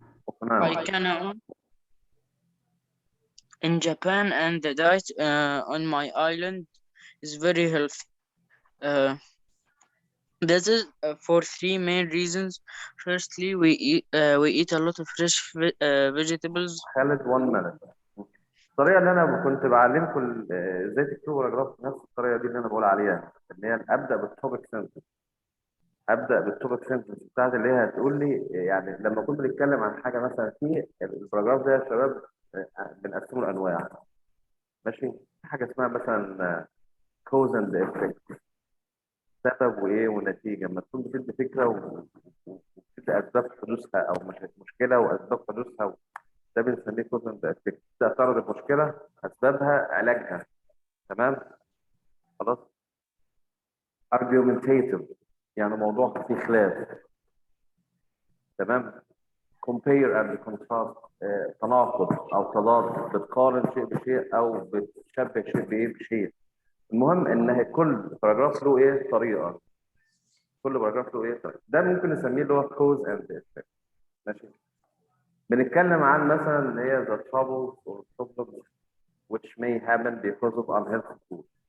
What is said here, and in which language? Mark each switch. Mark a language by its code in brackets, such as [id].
[en] Okinawa in Japan, and the diet on my island is very healthy. This is for three main reasons. Firstly, we eat a lot of fresh vegetables. خالد 1 minute. [ar] الطريقة اللي أنا كنت بعلمكم إزاي تكتبوا باراجراف نفس الطريقة دي اللي أنا بقول عليها، إن هي أبدأ بالتوبيك سنتنس. أبدأ بالتوبيك سنتنس بتاعتي اللي هي هتقول لي، يعني لما كنت بنتكلم عن حاجة مثلا في الباراجراف ده يا شباب بنقسمه لأنواع. ماشي؟ في حاجة اسمها مثلا كوز أند إفكت. سبب وإيه ونتيجة. لما تكون بتدي فكرة وبتدي أسباب حدوثها أو مشكلة وأسباب حدوثها، ده بنسميه كوز اند افكت. تعرض المشكله، اسبابها، علاجها. تمام؟ خلاص. argumentative يعني موضوع فيه خلاف. تمام؟ [en] compare and contrast [ar] تناقض او تضاد، بتقارن شيء بشيء او بتشبه شيء بايه بشيء. المهم ان كل باراجراف له ايه طريقه. كل باراجراف له ايه طريقه. ده ممكن نسميه اللي هو cause and effect. ماشي؟ بنتكلم عن مثلا اللي هي [en] the troubles or problems which may happen because of unhealthy food.